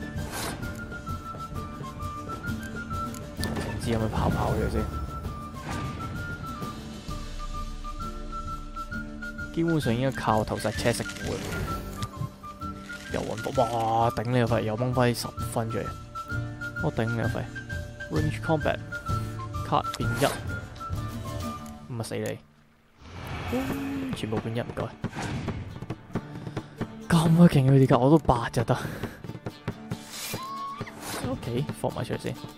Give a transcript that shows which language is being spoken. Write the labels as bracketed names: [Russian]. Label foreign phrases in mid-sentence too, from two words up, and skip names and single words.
[Cantonese] 唔知有冇跑咗先。基本上應該靠投石車食糊。又揾到，哇！頂你個肺，又掹翻10分出嚟。我頂你個肺。 [English] Range Combat card [Cantonese] 變1，咁啊死你！全部變1，唔該。咁鬼勁佢啲卡，我都8就得。OK， 放埋出嚟先。